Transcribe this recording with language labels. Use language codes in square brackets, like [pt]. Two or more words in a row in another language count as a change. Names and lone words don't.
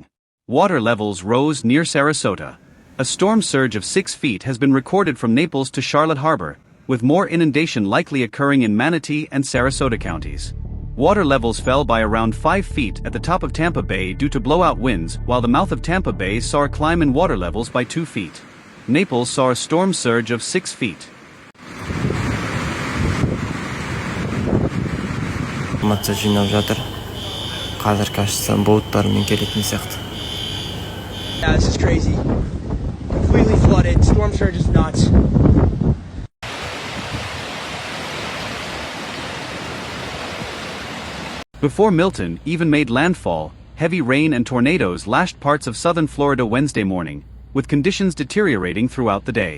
[en] Water levels rose near Sarasota. A storm surge of 6 feet has been recorded from Naples to Charlotte Harbor, with more inundation likely occurring in Manatee and Sarasota counties. Water levels fell by around 5 feet at the top of Tampa Bay due to blowout winds, while the mouth of Tampa Bay saw a climb in water levels by 2 feet. Naples saw a storm surge of 6 feet. [kk] Информация жинап жатыр. Қазір кажется боуттармен келетін сияқты. [en] Yeah, this is crazy. Completely flooded. Storm surge is nuts. Before Milton even made landfall, heavy rain and tornadoes lashed parts of southern Florida Wednesday morning, with conditions deteriorating throughout the day.